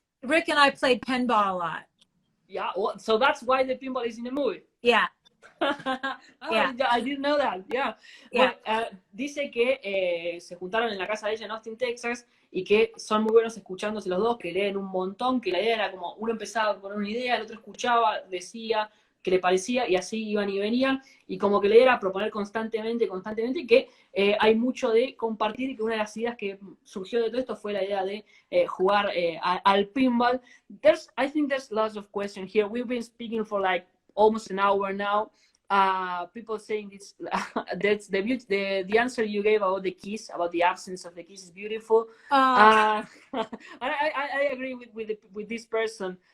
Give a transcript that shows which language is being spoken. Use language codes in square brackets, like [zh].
[en] Rick and I played pinball a lot. Yeah, well, so that's why the pinball is in the movie. Yeah. I didn't know that. Yeah. Yeah. [es] Bueno, dice que se juntaron en la casa de ella en Austin, Texas, y que son muy buenos escuchándose los dos, que leen un montón, que la idea era como uno empezaba a poner una idea, el otro escuchaba, decía que le parecía, y así iban y venían, y como que la idea era proponer constantemente, que hay mucho de compartir, y que una de las ideas que surgió de todo esto fue la idea de jugar al pinball. [en] I think there's lots of questions here. We've been speaking for like almost an hour now. People saying this, that's the answer you gave about the kiss, about the absence of the kiss, is beautiful. I agree with this person.